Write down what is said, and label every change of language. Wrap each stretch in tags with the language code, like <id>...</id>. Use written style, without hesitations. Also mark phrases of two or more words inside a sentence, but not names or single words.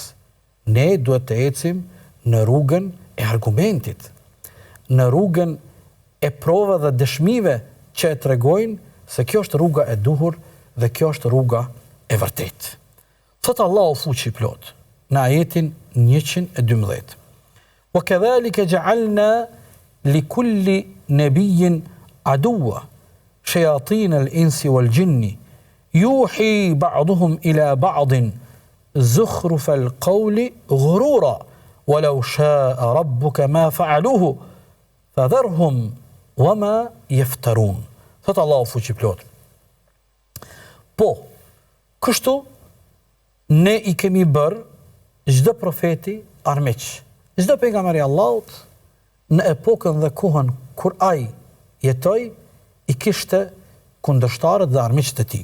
<sq>Ne duhet të ecim në rrugën e argumentit, në rrugën e provave dhe dëshmive që e tregojnë se kjo është rruga e duhur dhe kjo është rruga e vërtetë. Thot Allahu fuqi plot në ajetin 112.</sq> <ar>وكذلك جعلنا لكل نبي عدوا شياطين الإنس والجن يوحي بعضهم إلى بعض زخرف القول غرورا ولو شاء ربك ما فعلوه فذرهم وما يفترون.</ar> <sq>Thot Allahu fuqiplot. Po, kështu ne i kemi bërë çdo profeti armiq, çdo pejgamber i Allahut në epokën dhe kohën kur ai jetoi, i kishte kundërshtarët dhe armiqtë e tij.</sq>